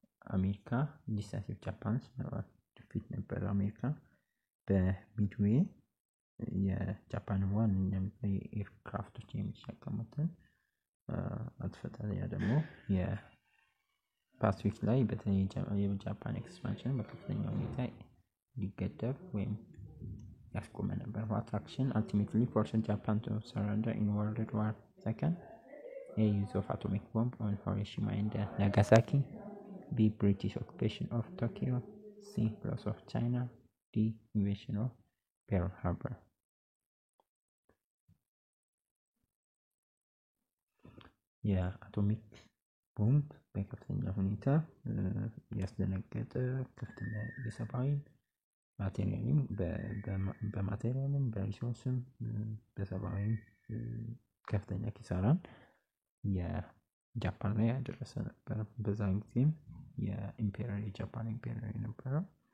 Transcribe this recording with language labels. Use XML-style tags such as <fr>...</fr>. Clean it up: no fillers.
<am>አሜሪካ ዲሳሲቭ ጃፓንስ ናቫል ዲፊት ነበር። አሜሪካ በሚድዌይ የጃፓን ዋነኛ ኤርክራፍቶች የሚሸከሙትን አጥፍተው ደግሞ የፓሲፊክ ላይ በተለይ የጃፓን ኤክስፓንሽን በከፍተኛ ሁኔታ ሊገደብ ወይም ያስቆመ ነበር።</am> <en>what action ultimately forced Japan to surrender in World War II? A use of atomic bomb on Hiroshima and Nagasaki, B British occupation of Tokyo, C loss of China, D invasion of Pearl Harbor.</en> <am>የአቶሚክ ቦምብ በከፍተኛ ሁኔታ ያስደነገጠ ከፍተኛ የሰብአዊ ማቴሪያልም በማቴሪያልም በሪሶርስም በሰብአዊ ከፍተኛ ኪሳራን የጃፓን ላይ ያደረሰ ነበር። በዛን ጊዜም የኢምፔሪያል የጃፓን ኢምፔሪያል የነበረው</am>